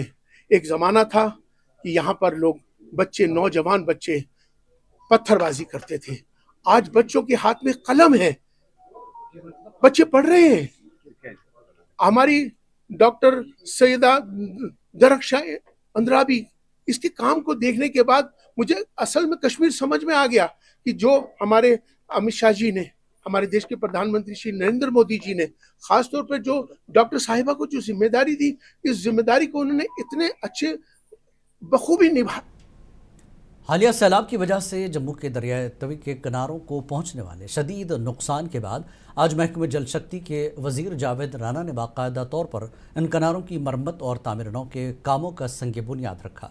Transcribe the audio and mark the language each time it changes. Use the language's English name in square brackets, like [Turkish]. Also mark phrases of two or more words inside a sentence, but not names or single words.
[Urdu] ایک زمانہ تھا کہ یہاں پر لوگ بچے، نوجوان بچے پتھر بازی کرتے تھے، آج بچوں کے ہاتھ میں قلم ہے، بچے پڑھ رہے ہیں۔ ہماری ڈاکٹر سیدہ درخشاں اندرابی، اس کے کام کو دیکھنے کے بعد مجھے اصل میں کشمیر سمجھ میں آ گیا کہ جو ہمارے امت شاہ جی نے، ہمارے دیش کے پردھان منتری شری نریندر مودی جی نے خاص طور پر جو ڈاکٹر صاحبہ کو جو ذمہ داری دی، اس ذمہ داری کو انہوں نے اتنے اچھے بخوبی نبھا۔ حالیہ سیلاب کی وجہ سے جموں کے دریائے توی کے کناروں کو پہنچنے والے شدید نقصان کے بعد آج محکمہ جل شکتی کے وزیر جاوید رانا نے باقاعدہ طور پر ان کناروں کی مرمت اور تعمیر نو کے کاموں کا سنگ بنیاد رکھا۔